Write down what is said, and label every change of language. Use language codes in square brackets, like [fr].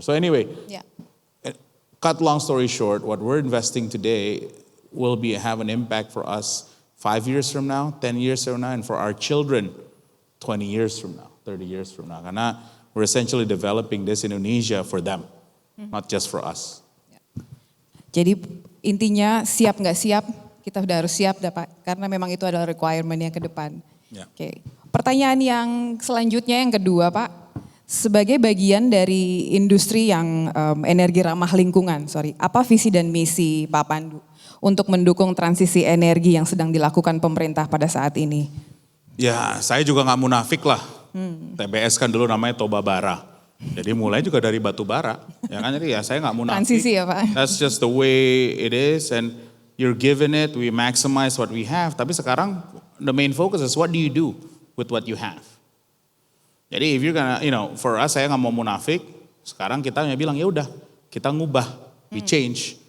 [en] So anyway, cut long story short, what we're investing today will have an impact for us 5 years from now, 10 years from now, and for our children 20 years from now, 30 years from now. [id] Karena [en] we're essentially developing this Indonesia for them, not just for us. [id] Jadi intinya siap nggak siap, kita udah harus siap Pak, karena memang itu adalah requirement yang ke depan. Oke. Pertanyaan yang selanjutnya yang kedua Pak, sebagai bagian dari industri yang energi ramah lingkungan, apa visi dan misi Pak Pandu untuk mendukung transisi energi yang sedang dilakukan pemerintah pada saat ini? Ya, saya juga nggak munafik lah. TBS kan dulu namanya Toba Bara. Jadi mulai juga dari batu bara. Ya kan, jadi ya saya nggak munafik. Transisi ya Pak. [en] That's just the way it is, and you're given it, we maximize what we have. [id] Tapi sekarang [en] the main focus is what do you do with what you have. [id] Jadi [en] if you're gonna, for us, [id] saya nggak mau munafik. Sekarang kita bilang ya udah, kita ngubah, [en] we change.